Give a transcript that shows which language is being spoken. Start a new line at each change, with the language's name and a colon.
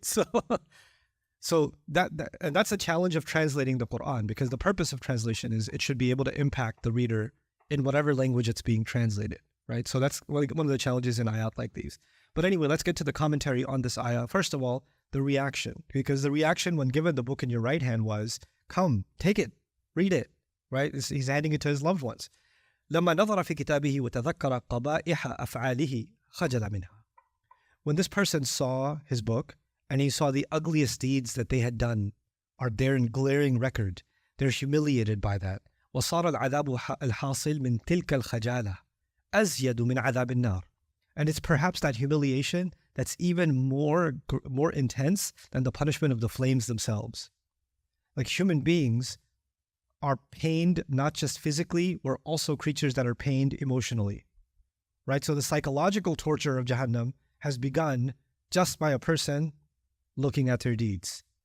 English: So that's a challenge of translating the Qur'an, because the purpose of translation is it should be able to impact the reader in whatever language it's being translated, right? So that's like one of the challenges in ayat like these. But anyway, let's get to the commentary on this ayah. First of all, the reaction, because the reaction when given the book in your right hand was, "Come, take it, read it," right? He's handing it to his loved ones.
Arabic: لما نظر في كتابه وتذكر قبائح أفعاله خجل منها.
English: When this person saw his book and he saw the ugliest deeds that they had done are there in glaring record, they're humiliated by that.
Arabic: وصار العذاب الحاصل من تلك الخجالة أزيد من عذاب النار.
English: And it's perhaps that humiliation that's even more intense than the punishment of the flames themselves. Like, human beings are pained not just physically, we're also creatures that are pained emotionally, right? So the psychological torture of Jahannam has begun just by a person looking at their deeds.